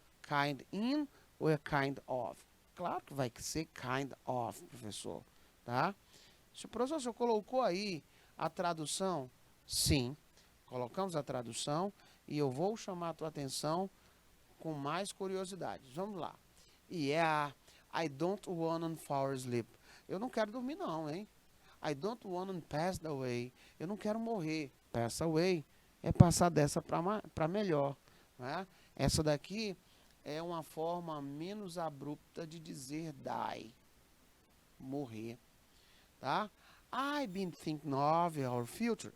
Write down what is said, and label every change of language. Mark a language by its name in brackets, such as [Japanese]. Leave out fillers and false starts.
[Portuguese] Kind in ou é kind of? Claro que vai ser kind of, professor, tá? Se o professor colocou aí a tradução, sim, colocamos a tradução e eu vou chamar a tua atenção com mais curiosidades. Vamos lá. [English] Yeah, I don't wanna fall asleep. [Portuguese] Eu não quero dormir não, hein? [English] I don't wanna pass away. [Portuguese] Eu não quero morrer. Pass away é passar dessa para melhor, né? Essa daqui é uma forma menos abrupta de dizer die, morrer, tá? [English] I've been thinking of our future.